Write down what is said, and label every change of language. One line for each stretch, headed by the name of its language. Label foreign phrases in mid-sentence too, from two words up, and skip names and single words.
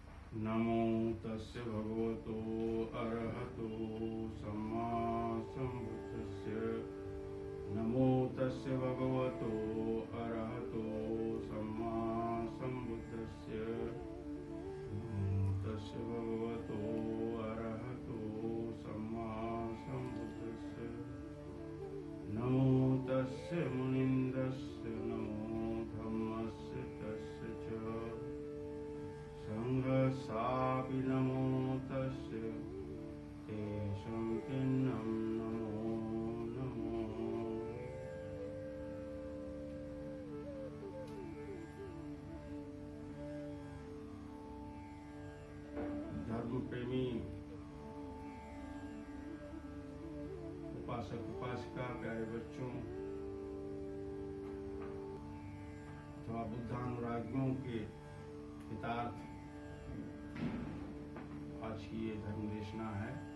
Pali: नमो तस्य भगवतो अरहतो सम्मा सम्बुद्धस्य। नमो तस्य भगवतो अरहतो सम्मा सम्बुद्धस्य। नमो तस्य भगवतो अरहतो सम्मा सम्बुद्धस्य। नमो तस्य मुनिन्दस्य नमो धम्मस्य तस्य च संघसापि नमो तस्य तेषां किन्नं नमो नमो।
Hindi: धर्म प्रेमी उपासक उपासिका प्यारे बच्चों अथवा बुद्धानुरागियों के हितार्थ आज की ये धर्म देशना है।